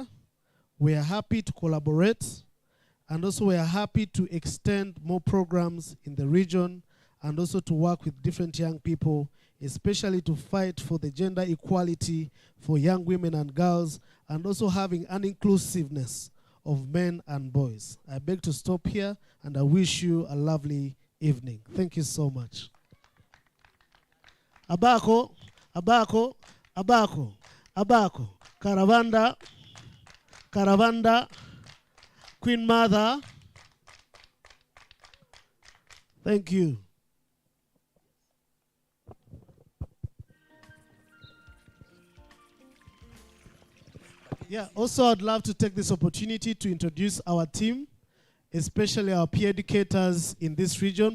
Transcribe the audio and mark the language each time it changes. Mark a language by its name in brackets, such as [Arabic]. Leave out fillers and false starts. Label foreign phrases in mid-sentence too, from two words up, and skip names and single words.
[English] We are happy to collaborate. And also we are happy to extend more programs in the region and also to work with different young people, especially to fight for the gender equality for young women and girls, and also having an inclusiveness of men and boys. I beg to stop here, and I wish you a lovely evening. Thank you so much. Abako, abako, abako, abako, Karavanda, Karavanda, Queen Mother. Thank you. Yeah, also I'd love to take this opportunity to introduce our team, especially our peer educators in this region.